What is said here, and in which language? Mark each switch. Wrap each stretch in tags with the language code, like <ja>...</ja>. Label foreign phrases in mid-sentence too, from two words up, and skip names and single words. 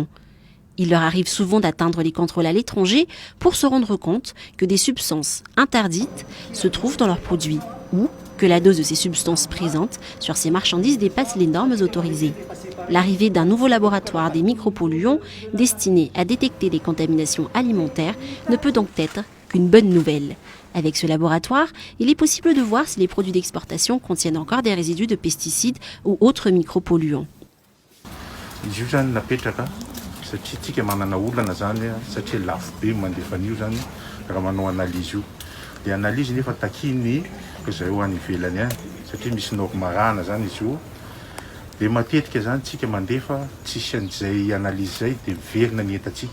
<fr>Il leur arrive souvent d'atteindre les contrôles à l'étranger pour se rendre compte que des substances interdites se trouvent dans leurs produits ou que la dose de ces substances présentes sur ces marchandises dépasse les normes autorisées. L'arrivée d'un nouveau laboratoire des micropolluants destiné à détecter les contaminations alimentaires ne peut donc être qu'une bonne nouvelle. Avec ce laboratoire, il est possible de voir si les produits d'exportation contiennent encore des résidus de pesticides ou autres micropolluants.</fr> <mg>Satria tsika manana olana zany satria lafo be mandefa an'io zany raha manao analyse io. Dia analyse nefa takiny ko zay ho any ivelany any satria misy norme marana zany izy io. Dia matetika zany tsika mandefa tsisy an'izay analyse zay dia miverina ny entatsika.</mg>